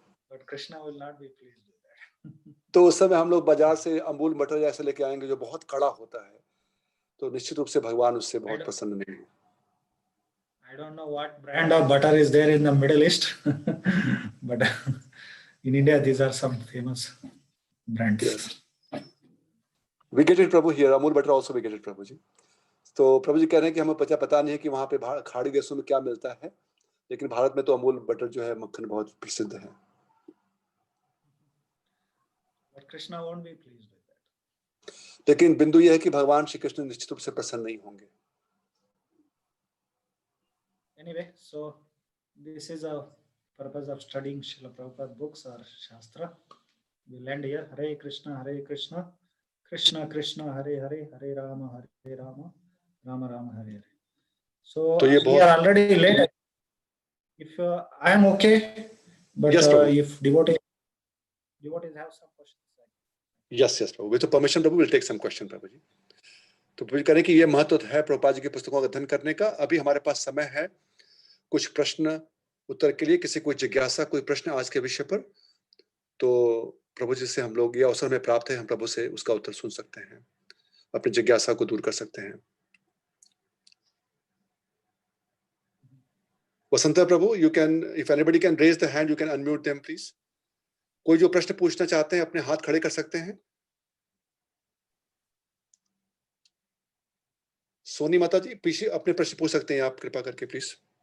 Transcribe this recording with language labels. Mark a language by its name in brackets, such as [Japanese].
[English] But Krishna will not be pleased with that. [Hindi] तो उस समय हम लोग बाजार से अमूल बटर ऐसे लेके आएंगे जो बहुत कड़ा होता है, तो निश्चित रूप से भगवान उससे बहुत प्रसन्न नहीं है। [English] I don't know what brand of butter is there in the Middle East, but in India these are some famous brands. Yes. We get it, Prabhu. Here, Amul butter also we get it, Prabhu ji. [Hindi] तो प्रभु जी कह रहे हैं कि हमें पता नहीं है कि वहाँ पे खाड़ी देशों में क्या मिलता है, लेकिन भारत में तो अमूल बटर जो है मक्खन बहुत प्रसिद्ध है। [English] But Krishna won't be pleased with that. [Hindi] लेकिन बिंदु यह है कि भगवान श्री कृष्ण निश्चित रूप से प्रसन्न नहीं होंगे। [English] Anyway, so this is a purpose of studying Srila Prabhupada books or Shastra. We'll end here. Hare Krishna, Krishna Krishna, Hare Hare, Hare Rama, Rama Rama, Hare Hare. So we are already late. If I am okay, but yes, if devotees have some questions. Yes, Prabhu. With your permission, Prabhu, we'll take some question, Prabhu ji. [Hindi] तो प्रभु करें कि ये महत्व है प्रभुपाद जी की पुस्तकों का अध्ययन करने का। अभी हमारे पास समय है कुछ प्रश्न उत्तर के लिए, किसी कोई जिज्ञासा, कोई प्रश्न आज के विषय पर, तो प्रभु जी से हम लोग ये अवसर में प्राप्त है, हम प्रभु से उसका उत्तर सुन सकते हैं, अपनी जिज्ञासा को दूर कर सकते हैं। [English] Vasant Prabhu, you can, if anybody can raise the hand, you can unmute them, please. [Hindi] कोई जो प्रश्न पूछना चाहते हैं अपने हाथ खड़े कर सकते हैं। सोनी माता जी पीछे अपने प्रश्न पूछ सकते हैं आप, कृपा करके प्लीज।